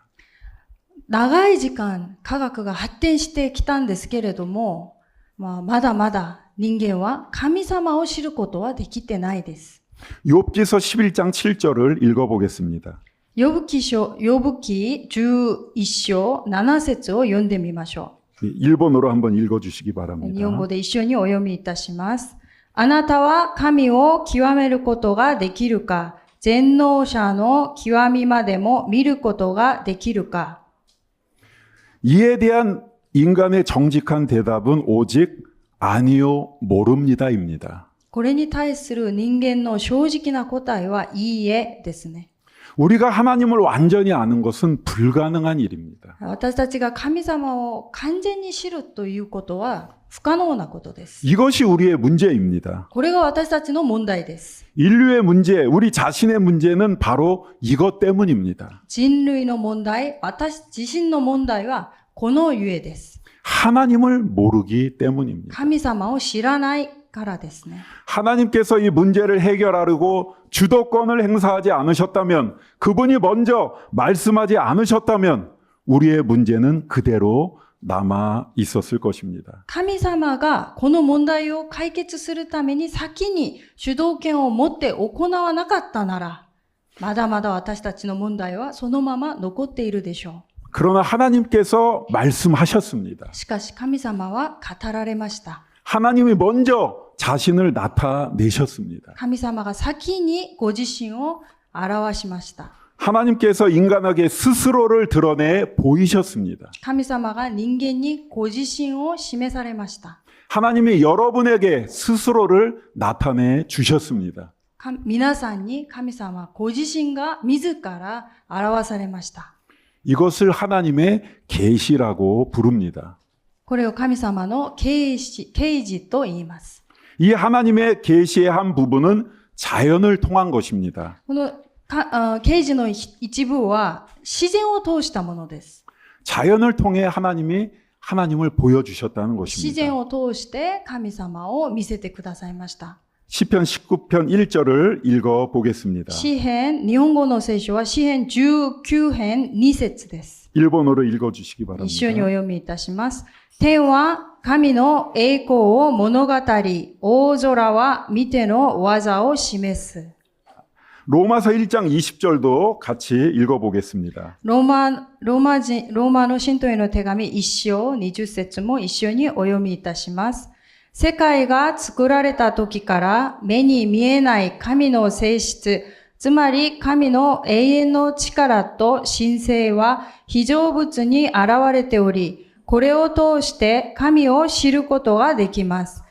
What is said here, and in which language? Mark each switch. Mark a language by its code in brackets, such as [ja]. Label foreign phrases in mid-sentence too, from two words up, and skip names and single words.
[ja] 長い時間科学が発展してきたんですけれども、まだまだ人間は神様を知ることはできてないです。 [ko] 욥기서 11장 7절을 읽어보겠습니다. [ja] ヨブ記11章7節を読んでみましょう。 [ko] 일본어로 한번 읽어주시기 [ja] 日 [ko] 바랍니다. [ja] 本語で一緒にお読みいたします。あなたは神を極めることができるか、 全能者の極みまでも見ることができるか。 [ko] 이에 대한 인간의 정직한 대답은 오직 아니요, 모릅니다입니다. [ja] これに対する人間の正直な答えは、いいえですね。 [ko] 우리가 하나님을 완전히 아는 것은 불가능한 일입니다. [ja] 私たちが神様を完全に知るということは不可能なことです。 [ko] 이것이 우리의 문제입니다. [ja] これが私たちの問題です。 [ko] 인류의 문제, 우리 자신의 문제는 바로 이것 때문입니다. [ja] 人類の問題、私自身の問題はこのゆえです。 [ko] 하나님을 모르기 때문입니다. [ja] 神様を知らないからですね。 [ko] 하나님께서 이 문제를 해결하려고 주도권을 행사하지 않으셨다면, 그분이 먼저 말씀하지 않으셨다면 우리의 문제는 그대로 남아 있었을 것입니다. [ja] 神様がこの問題を解決するために先に主導権を持って行わなかったなら、まだまだ私たちの問題はそのまま残っているでしょ [ko] 그러나 하나님께서 말씀하셨습니다. [ja] う。しかし神様は語られました。 [ko] 하나님이 먼저 자신을 나타내셨습니다. [ja] 神様が先にご自身を表しました。 [ko] 하나님께서 인간에게 스스로를 드러내 보이셨습니다. [ja] 神様が人間にご自身を示されました。 [ko] 하나님이 여러분에게 스스로를 나타내 주셨습니다. [ja] 皆さんに神様ご自身が自ら表されました。 [ko] 이것을 하나님의 계시라고 부릅니다. [ja] これを神様の啓示と言います。 [ko] 이 하나님의 계시의 한 부분은 자연을 통한 것입니다. [ja] この啓示の一部は自然を通したものです。 [ko] 자연을 통해 하나님이 하나님을 보여주셨다는 [ja] 自然 [ko] 것입니다. [ja] を通して神様を見せてくださいました。 [ko] 시편 19편 1절을 읽어 보겠습니다. [ja] 詩編、日本語の聖書は詩編19編2節です。 [ko] 일본어로 읽어 주시기 [ja] 一緒にお [ko] 바랍니다. [ja] 読みいたします。天は神の栄光を物語り、大空は見ての技を示す。 [ko] 로마서 1장 20절도 같이 읽어 보겠습니다. [ja] ローマの信徒への手紙1章20節も一緒にお読みいたします。世界が作られた時から目に見えない神の性質、つまり神の永遠の力と神性は非常物に現れており、これを通して神を知ることができます。